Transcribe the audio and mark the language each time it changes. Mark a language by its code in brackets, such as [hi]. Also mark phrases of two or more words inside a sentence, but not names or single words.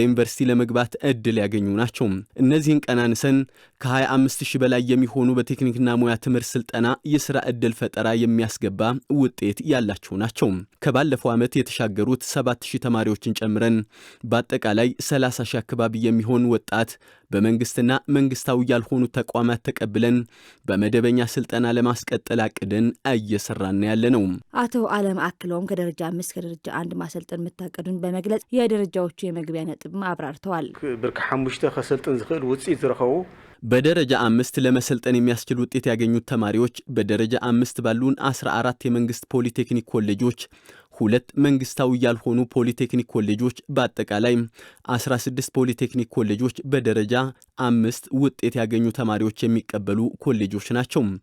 [am] ዩኒቨርሲቲ ለመግባት እድል ያገኙ ናቸው። እነዚህን ቀናንሰን ከ25 ሺህ በላይ የሚሆኑ በቴክኒክና ሙያ ትምህርት ስልጠና የስራ ዕድል ፈጠራ የሚያስገባ ውጤት ያላቸው ናቸው። ከባለፈው ዓመት የተሻገሩት 7000 ተማሪዎችን ጨምረን በአጠቃላይ 30 ሺህ አካባቢ የሚሆን ወጣት በመንግስትና መንግስታዊ ያልሆኑ ተቋማት ተቀብለን በመደበኛ ስልጠና ለማስቀጠል አቅደን እየሰራን ያለነው። አቶ አለም አክለውም ከደረጃ 5 ከደረጃ 1 ማሰልጠን መታቀዱን በመግለጽ የደረጃዎቹ የመግቢያ ነጥብ አብራርተዋል። [ti] ብርክ 5 ከሰልጠን ዝኽእል ውጽኢት ዝረኸቡ [am] በደረጃ 5 ለመሰልጠን የሚያስችል ውጤት ያገኙት ተማሪዎች በደረጃ 5 ባሉን 14 የመንግስት ፖሊቴክኒክ ኮሌጆች 2 መንግስታዊ ያልሆኑ ፖሊቴክኒክ ኮሌጆች በአጠቃላይ 16 ፖሊቴክኒክ ኮሌጆች በደረጃ 5 ውጤት ያገኙ ተማሪዎች የሚቀበሉ ኮሌጆች ናቸው።